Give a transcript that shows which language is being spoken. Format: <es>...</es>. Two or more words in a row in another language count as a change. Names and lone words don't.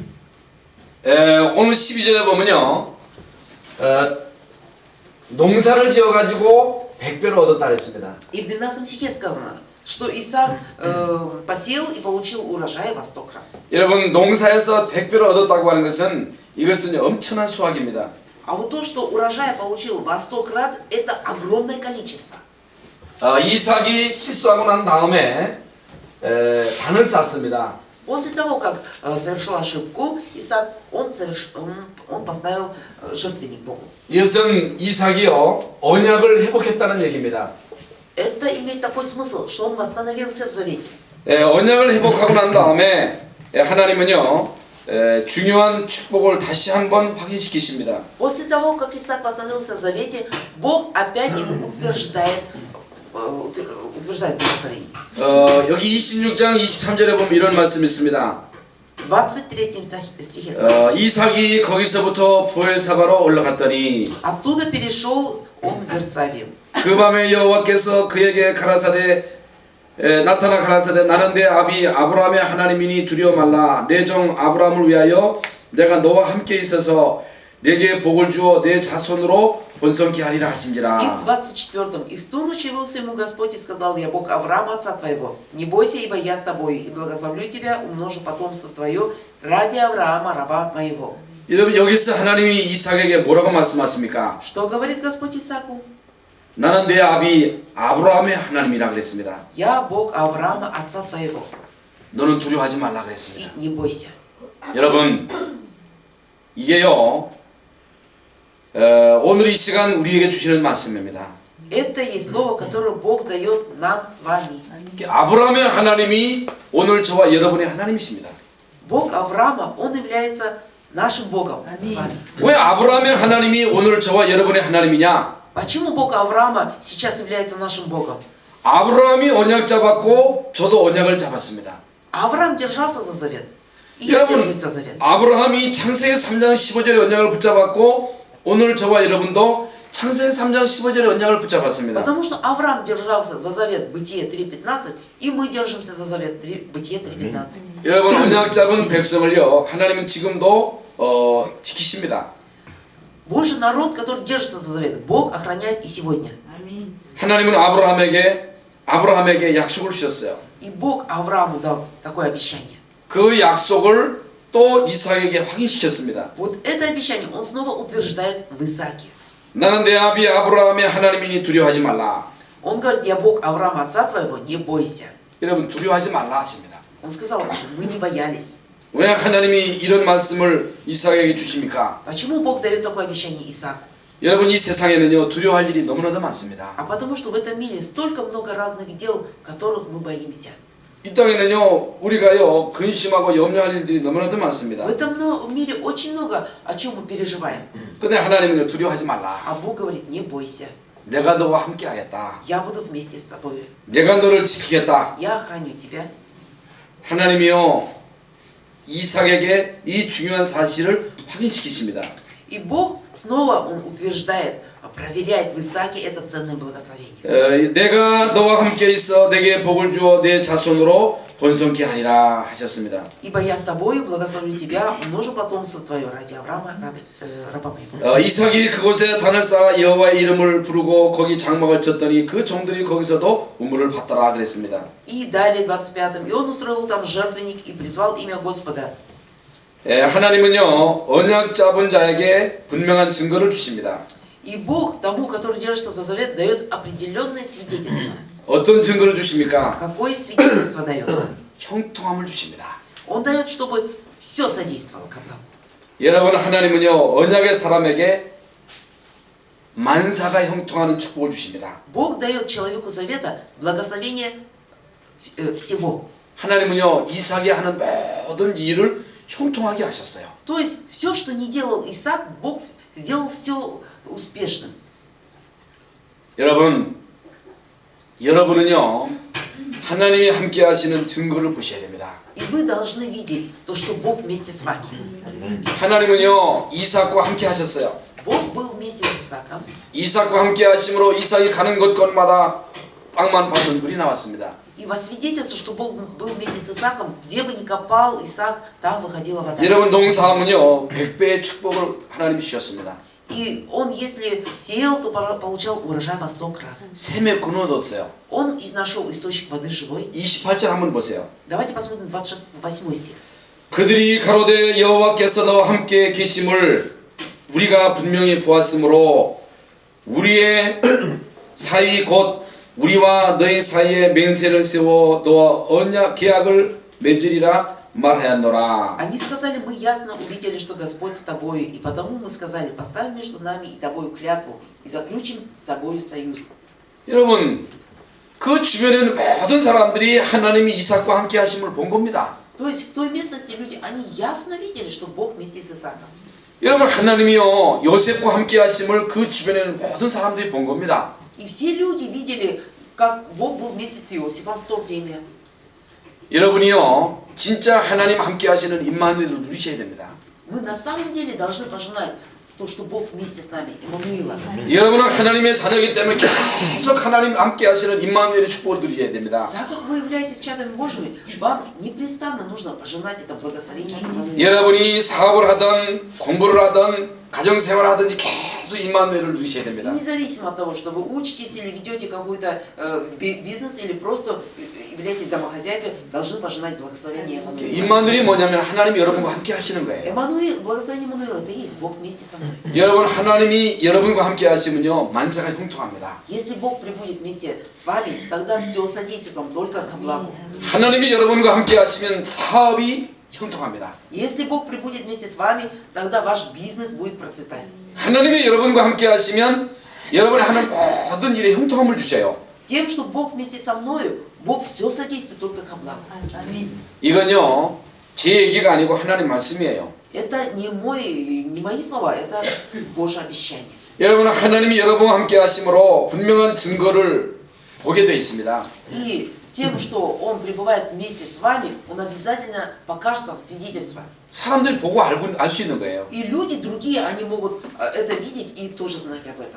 <ko>오늘 12절에 보면요 농사를 지어가지고 100배를 얻었다 그랬습니다.</ko> <ru>И в 12 стихе сказано, что Исаак посеял и получил урожай во 100 крат.</ru> <ko>여러분 농사에서 100배를 얻었다고 하는 것은 이것은 엄청난 수확입니다.</ko> <ru>А вот то, что урожай получил во 100 крат, это огромное количество.</ru> <ko>이삭이 실수하고 난 다음에 단을 쌌습니다.</ko> <ru>После того, как совершил ошибку, Исаак, он поставил жертвенник Богу.</ru> <ko>이것은 이삭이요 언약을 회복했다는 얘기입니다.</ko> <ru>Это имеет такой смысл, что он восстановился в завете.</ru> <ko>언약을 회복하고 난 다음에 하나님은요 중요한 축복을 다시 한번 확인시키십니다.</ko> <ru>После того, как Исаак восстановился в завете, Бог опять ему утверждает благословение.</ru> <ko>여기 26장 23절에 보면 이런 말씀이 있습니다.</ko> <ru>В 23 стихе сказано.</ru> <ko>이삭이 거기서부터 보엘사바로 올라갔더니</ko> <ru>Оттуда перешел он в Версавию.</ru> <ko>그 밤에 여호와께서 그에게 나타나 가라사대 나는 내 아비 아브라함의 하나님이니 두려워 말라 내 종 아브라함을 위하여 내가 너와 함께 있어서 내게 복을 주어 내 자손으로 번성케 하리라</ko> <ru>И в</ru> <ko>하신지라.</ko> <ru>24-м. И в ту ночь явился ему Господь и сказал: я Бог Авраама, отца твоего. Не бойся, ибо я с тобой, и благословлю тебя, умножу потомство твое ради Авраама, раба моего.</ru> <ko>여러분 여기서 하나님이 이삭에게 뭐라고 말씀하십니까?</ko> <ru>Что говорит Господь Исааку?</ru> <ko>나는 내 아비 아브라함의 하나님이라 그랬습니다.</ko> <ru>Я Бог Авраама, отца твоего.</ru> <ko>너는 두려워하지 말라 그랬습니다.</ko> <ru>И не бойся.</ru> <ko>여러분 이게요 오늘 이 시간 우리에게 주시는 말씀입니다.</ko> <ru>Это есть слово, которое Бог дает нам с вами.</ru> <ko>아브라함의 하나님이 오늘 저와 여러분의 하나님이십니다.</ko> <ru>Бог Авраама, Он является нашим Богом с вами.</ru> <ko>왜 아브라함의 하나님이 오늘 저와 여러분의 하나님이냐?</ko> <ru>Почему Бог Авраама сейчас является нашим Богом?</ru> <ko>아브라함이 언약 잡았고 저도 언약을 잡았습니다.</ko> <ru>Авраам держался за завет. И я</ru> <ko>여러분</ko> <ru>держусь за завет.</ru> <ko>아브라함이 창세기 3장 15절의 언약을 붙잡았고 오늘 저와 여러분도 창세기 3장 15절의 언약을 붙잡았습니다.</ko> <ru>Потому что Авраам держался за завет Бытие 3.15, и мы держимся за завет Бытие 3.15.</ru> <ko>여러분 언약 잡은 백성을요 하나님은 지금도 지키십니다.</ko> <ru>Божий народ, который держится за завет, Бог охраняет и сегодня.</ru> <ko>하나님은 아브라함에게 약속을 주셨어요.</ko> <ru>И Бог Аврааму дал такое обещание.</ru> <ko>그 약속을 또 이삭에게 확인시켰습니다.</ko> <ru>Вот это обещание Он снова утверждает в Исааке.</ru> <ko>나는 내 아비 아브라함의 하나님이니 두려워하지 말라.</ko> <ru>Он говорит: я Бог Авраама, отца твоего, не бойся.</ru> <ko>여러분 두려워하지 말라 하십니다.</ko> <ru>Он сказал: мы не боялись.</ru> <ko>왜 하나님이 이런 말씀을 이삭에게 주십니까?</ko> <ru>Почему Бог дает такое обещание Исааку?</ru> <ko>여러분 이 세상에는요 두려워할 일이 너무나도 많습니다.</ko> <ru>А потому что в этом мире столько много разных дел, которых мы боимся.</ru> <ko>이 땅에는요 우리가요 근심하고 염려할 일들이 너무나도 많습니다.</ko> <ru>В этом мире очень много, о чем мы переживаем.</ru> <ko>근데 하나님은요 두려워하지 말라.</ko> <ru>А Бог говорит: не бойся.</ru> <ko>내가 너와 함께 하겠다.</ko> <ru>Я буду вместе с тобой.</ru> <ko>내가 너를 지키겠다.</ko> <ru>Я охраню тебя.</ru> <ko>하나님이요 이삭에게 이 중요한 사실을 확인시키십니다.</ko> <ru>И Бог снова Он утверждает проверять в Исааке это ценное благословение.</ru> <ko>내가 너와 함께 있어 내게 복을 주어 내 자손으로 번성케 하리라 하셨습니다.</ko> <ru>Ибо я с тобою благословлю тебя, умножу потомство твое ради Авраама, раба моего.</ru> <ko>이삭이 그곳에 단을 쌓아 여호와의 이름을 부르고 거기 장막을 쳤더니 그 종들이 거기서도 우물을 받더라 그랬습니다.</ko> <ru>И далее 25-м. И он устроил там жертвенник и призвал имя Господа.</ru> <ko>하나님은요 언약 잡은 자에게 분명한 증거를 주십니다.</ko> <ru>И Бог тому, который держится за завет, дает определенное свидетельство.</ru> <ko>어떤 증거를 주십니까?</ko> <ru>Какое свидетельство дает?</ru> <ko>형통함을 주십니다.</ko> <ru>Он дает, чтобы все содействовало ко благу.</ru> <ko>여러분 하나님은요 언약의 사람에게 만사가 형통하는 축복을 주십니다.</ko> <ru>Бог дает человеку завета благословение всего.</ru> <ko>하나님은요 이삭이 하는 모든 일을 형통하게 하셨어요.</ko> <ru>То есть все, что не делал Исаак, Бог сделал все успешным.</ru> <ko>여러분은요 하나님이 함께 하시는 증거를 보셔야 됩니다.</ko> <ru>И вы должны видеть то, что Бог вместе с вами.</ru> <ko>하나님은요 이삭과 함께 하셨어요.</ko> <ru>Бог был вместе с Исааком.</ru> <ko>이삭과 함께 하심으로 이삭이 가는 곳곳마다 빵만 받는 물이 나왔습니다.</ko> <ru>И во свидетельство, что Бог был вместе с Исааком, где бы ни копал Исаак, там выходила вода.</ru> <ko>여러분 농사하면요 100배의 축복을 하나님이 주셨습니다.</ko> <ru>И он, если сеял, то получал урожай во 100 крат.</ru> <ko>샘에 군을 얻었어요.</ko> <ru>Он и нашел источник воды живой.</ru> <ko>28절 한번 보세요.</ko> <ru>Давайте посмотрим 28 стих.</ru> <ko>그들이 가로되 여호와께서 너와 함께 계심을 우리가 분명히 보았으므로 우리의 사이 곧 우리와 너희 사이에 맹세를 세워 너와 언약 계약을 맺으리라 말하였노라.</ko> <ru>Они сказали, мы ясно увидели, что Господь с тобою, и потому мы сказали, поставим между нами и тобою клятву, и заключим с тобою союз.</ru> <ko>여러분 그 주변에는 모든 사람들이 하나님이 이삭과 함께 하심을 본 겁니다.</ko> <ru>То есть в той местности люди, они ясно видели, что Бог вместе с Исааком.</ru> <ko>여러분 하나님이요 요셉과 함께 하심을 그 주변에는 모든 사람들이 본 겁니다.</ko> <ru>И все люди видели, как Бог был вместе с Иосифом в то время.</ru> <ko>여러분이요 진짜 하나님 함께 하시는 임마누엘을 누리셔야 됩니다.</ko> <ru>Мы на самом деле должны пожелать то, что Бог вместе с нами, Иммануила.</ru> <ko>여러분은 하나님의 자녀이기 때문에 계속 하나님 함께 하시는 임마누엘의 축복을 누리셔야 됩니다.</ko> <ru>Так как вы являетесь чадами Божьими, вам непрестанно нужно пожелать это благословение Иммануила.</ru> <ko>여러분이 사업을 하든 공부를 하든 가정생활을 하든지 계속 임마누엘을 누리셔야</ko> <ru>И</ru> <ko>됩니다.</ko> <ru>независимо от того, что вы учитесь или ведете какой-то бизнес, или просто являетесь домохозяйкой, должны пожелать благословения Иммануила.</ru> <ko>임마누엘이 뭐냐면 하나님이 여러분과 함께 하시는 거예요.</ko> <ru>Эммануил, благословение Иммануила, это и есть Бог вместе со мной.</ru> <ko>여러분 하나님이 여러분과 함께 하시면요 만사가 형통합니다.</ko> <ru>Если Бог прибудет вместе с вами, тогда все содействует вам только ко благу.</ru> <ko>하나님이 여러분과 함께 하시면 사업이 형통합니다.</ko> <ru>Если Бог прибудет вместе с вами, тогда ваш бизнес будет процветать.</ru> <ko>하나님이 여러분과 함께 하시면 여러분이 하는 모든 일에 형통함을 주셔요.</ko> <ru>Тем, что Бог вместе со мною, Бог все содействует только ко благу.</ru> <ko>이건요 제 얘기가 아니고 하나님 말씀이에요.</ko> <ru>Это не мои слова, это Божье обещание.</ru> <ko>여러분 하나님이 여러분과 함께 하심으로 분명한 증거를 보게 되어 있습니다.</ko> <ru>И тем, что Он пребывает вместе с вами, Он обязательно покажет вам свидетельство.</ru> <ko>사람들이 보고 알 수 있는 거예요.</ko> <ru>И люди другие, они могут это видеть и тоже знать об этом.</ru>